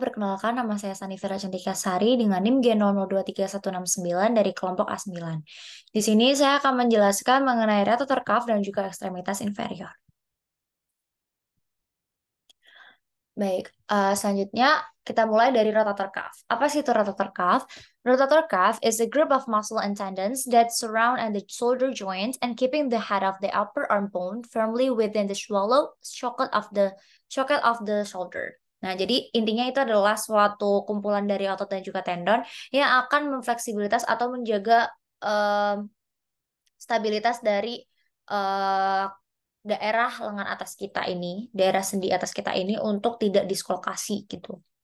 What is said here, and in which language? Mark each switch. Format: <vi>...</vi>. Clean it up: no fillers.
<id>Perkenalkan, nama saya Sanifera Cantika Sari dengan NIM G002169 dari kelompok A9. Di sini saya akan menjelaskan mengenai rotator cuff dan juga ekstremitas inferior. Baik, selanjutnya kita mulai dari rotator cuff. Apa sih itu rotator cuff?</id> <en>Rotator cuff is a group of muscle and tendons that surround and the shoulder joint and keeping the head of the upper arm bone firmly within the swallow socket of the shoulder.</en> <id>Nah, jadi intinya itu adalah suatu kumpulan dari otot dan juga tendon yang akan memfleksibilitas atau menjaga em, stabilitas dari eh, daerah lengan atas kita ini, daerah sendi atas kita ini untuk tidak dislokasi gitu.</id>